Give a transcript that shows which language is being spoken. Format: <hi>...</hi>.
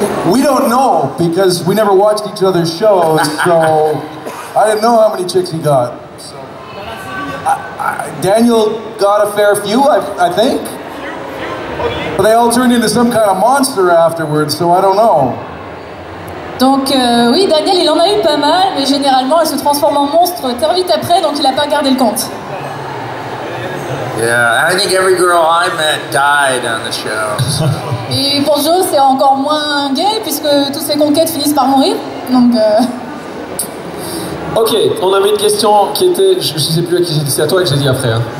<en>We don't know because we never watched each other's shows, so I didn't know how many chicks he got. So, Daniel got a fair few, I think. But they all turned into some kind of monster afterwards, so I don't know.</en> <fr>Donc oui, Daniel, il en a eu pas mal, mais généralement, elle se transforme en monstre très vite après, donc il a pas gardé le compte.</fr> <en>Yeah, I think every girl I met died on the show.</en> <fr>Et pour Joe, c'est encore moins gay, puisque toutes ses conquêtes finissent par mourir, donc... Ok, on avait une question qui était, je sais plus à qui j'ai dit, c'est à toi que j'ai dit après, hein.</fr>